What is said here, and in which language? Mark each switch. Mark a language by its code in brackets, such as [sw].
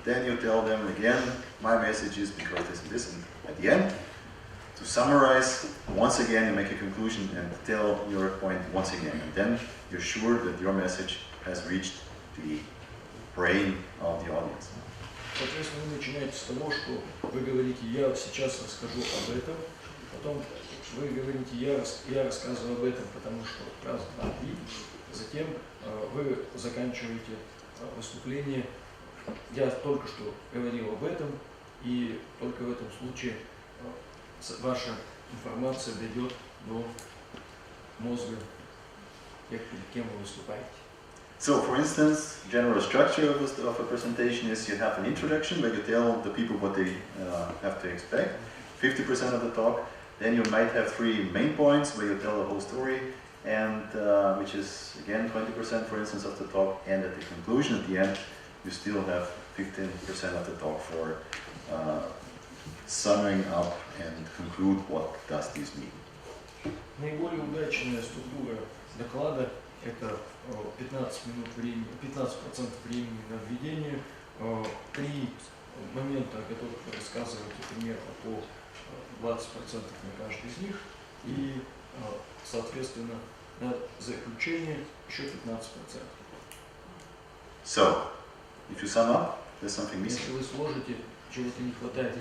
[en] Then you tell them again, my message is because this and this. And at the end, to summarize, once again you make a conclusion and tell your point once again. And then you're sure that your message has reached the brain of the audience. [ru] Соответственно, вы начинаете с того, что вы говорите, я сейчас расскажу об этом, потом вы говорите, я рассказываю об этом, потому что раз, два, три, затем вы заканчиваете выступление, я только что говорил об этом, и только в этом случае ваша информация дойдет до мозга тех, перед кем вы выступаете. [en] So, for instance, general structure of a presentation is you have an introduction where you tell the people what they have to expect, 50% of the talk. Then you might have 3 main points where you tell the whole story, and which is again 20% for instance of the talk, and at the conclusion, at the end, you still have 15% of the talk for summing up and conclude what does this mean. [ru] Наиболее удачная структура доклада – это 15 минут времени, 15% времени на введение, 3 момента, о которых вы рассказываете примерно по 20% на каждый из них, и Соответственно, на заключение еще 15%. [en] So, if you sum up, there's something missing. [ru] Если вы сложите, чего-то не хватает.